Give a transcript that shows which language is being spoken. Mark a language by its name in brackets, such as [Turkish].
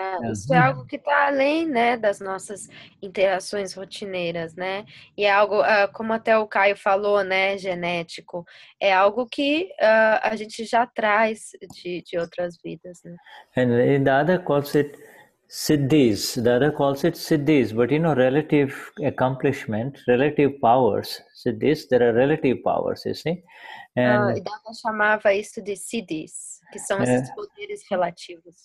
[Portuguese] Isso é algo que está além, né, das nossas interações rotineiras, né? E é algo, como até o Caio falou, né, genético, é algo que a gente já traz de outras vidas, né? [English] And the other calls it Siddhis. The other calls it Siddhis, but relative accomplishment, relative powers. Siddhis, there are relative powers, you see. [Portuguese] And Dada chamava isso de Siddhis, que são esses poderes relativos.